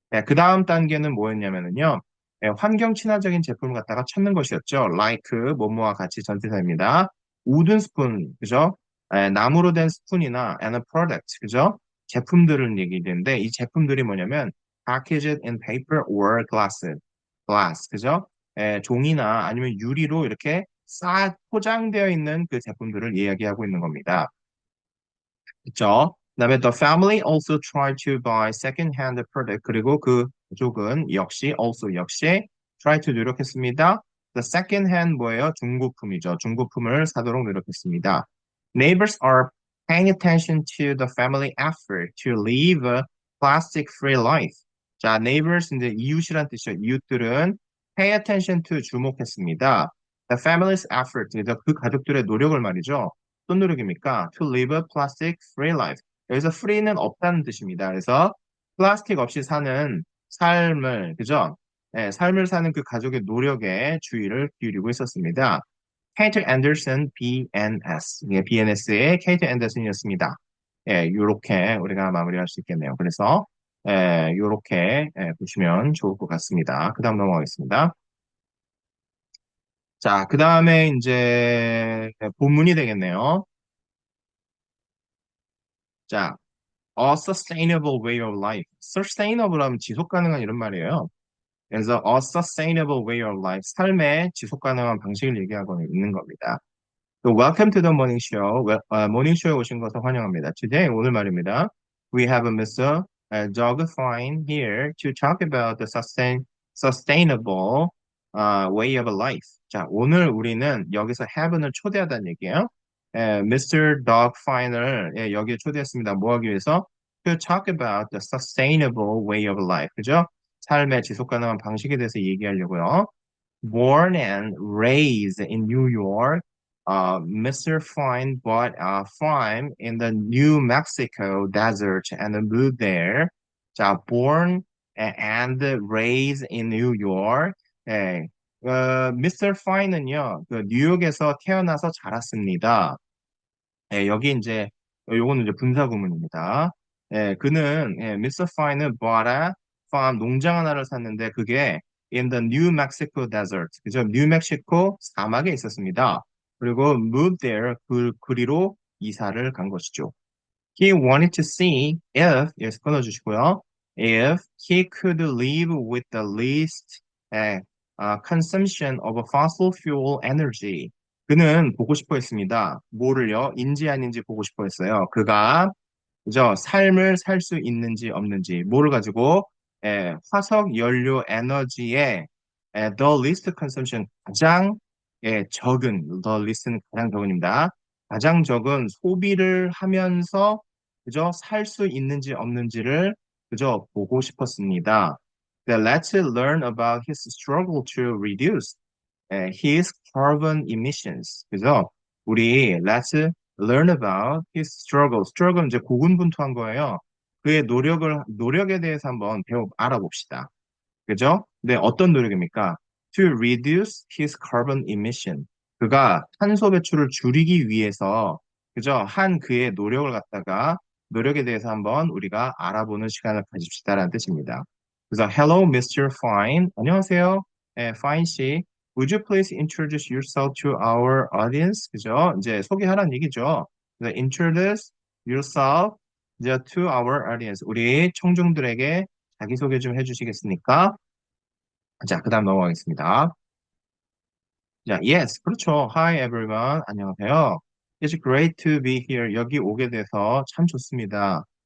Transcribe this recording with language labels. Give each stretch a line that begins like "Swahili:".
Korean: 그 다음 단계는 뭐였냐면요. 환경 친화적인 제품을 갖다가 찾는 것이었죠. like, 뭐뭐와 같이 전치사입니다.
English: wooden spoon, 그죠?
Korean: 나무로 된 스푼이나
English: and a product,
Korean: 그죠? 제품들을 얘기되는데 이 제품들이 뭐냐면
English: packaged in paper or glass,
Korean: 그죠? 종이나 아니면 유리로 이렇게 싹 포장되어 있는 그 제품들을 이야기하고 있는 겁니다. 그죠? 그다음에
English: the family also tried to buy second-hand product.
Korean: 그리고 그 가족은 역시 try to 노력했습니다.
English: The second-hand
Korean: 뭐예요? 중고품이죠. 중고품을 사도록 노력했습니다.
English: Neighbors are paying attention to the family effort to live a plastic-free life.
Korean: 자, neighbors 이제 이웃이란 뜻이죠. 이웃들은
English: pay attention to
Korean: 주목했습니다.
English: The family's effort,
Korean: 그 가족들의 노력을 말이죠. 어떤 노력입니까?
English: To live a plastic free life.
Korean: 여기서 free는 없다는 뜻입니다. 그래서 플라스틱 없이 사는 삶을, 그죠? 삶을 사는 그 가족의 노력에 주의를 기울이고 있었습니다. 케이트 앤더슨 BNS. 예, BNS의 케이트 앤더슨이었습니다. 요렇게 우리가 마무리할 수 있겠네요. 그래서 요렇게 보시면 좋을 것 같습니다. 그 다음 넘어가겠습니다. 자, 그 다음에 이제 본문이 되겠네요.
English: 자, a sustainable way of life.
Korean: sustainable 하면 지속 가능한 이런 말이에요. 그래서
English: a sustainable way of life.
Korean: 삶의 지속 가능한 방식을 얘기하고 있는 겁니다.
English: So welcome to the morning show.
Korean: 모닝 쇼에 오신 것을 환영합니다.
English: Today,
Korean: 오늘 말입니다.
English: We have Mr. Doug Fine here to talk about the sustainable way of life.
Korean: 자, 오늘 우리는 여기서 have는 초대하다는 얘기예요.
English: Mr.
Korean: Doug Fine을 여기에 초대했습니다. 뭐 하기 위해서?
English: To talk about the sustainable way of life.
Korean: 그죠? 삶의 지속 가능한 방식에 대해서 얘기하려고요.
English: Born and raised in New York, Mr. Fine bought a farm in the New Mexico desert and moved there.
Korean: 자,
English: born and raised in New York.
Korean: 예, Mr. Fine은요, 그 뉴욕에서 태어나서 자랐습니다. 예, 여기 이제 요거는 이제 분사 구문입니다. 예, 그는 Mr.
English: Fine은 bought a farm
Korean: 농장 하나를 샀는데 그게
English: in the New Mexico desert, 그죠?
Korean: 뉴멕시코 사막에 있었습니다. 그리고 moved there 그리로 이사를 간 것이죠.
English: He wanted to see if
Korean: 여기서 끊어주시고요.
English: If he could live with the least 예, consumption of fossil fuel energy.
Korean: 그는 보고 싶어 했습니다. 뭐를요? 인지 아닌지 보고 싶어 했어요. 그가 그죠? 삶을 살 수 있는지 없는지 뭐를 가지고 화석 연료 에너지의
English: the least consumption
Korean: 가장 적은 the least는 가장 적은입니다. 가장 적은 소비를 하면서 그죠? 살 수 있는지 없는지를 그죠? 보고 싶었습니다.
English: Let's learn about his struggle to reduce his carbon emissions.
Korean: 그래서 우리
English: let's learn about his struggle.
Korean: struggle 이제 고군분투한 거예요. 그의 노력에 대해서 한번 알아봅시다. 그죠? 네, 어떤 노력입니까?
English: To reduce his carbon emission.
Korean: 그가 탄소 배출을 줄이기 위해서 그죠? 한 그의 노력을 갖다가 노력에 대해서 한번 우리가 알아보는 시간을 가집시다라는 뜻입니다. 그래서
English: Hello, Mr.
Korean: Fine. 안녕하세요. Fine 씨.
English: Would you please introduce yourself to our audience?
Korean: 그죠? 이제 소개하라는 얘기죠. 그래서
English: introduce yourself 이제 to our audience.
Korean: 우리 청중들에게 자기소개 좀 해주시겠습니까? 자, 그 다음 넘어가겠습니다. 자,
English: yes,
Korean: 그렇죠.
English: Hi, everyone.
Korean: 안녕하세요.
English: It's great to be here.
Korean: 여기 오게 돼서 참 좋습니다.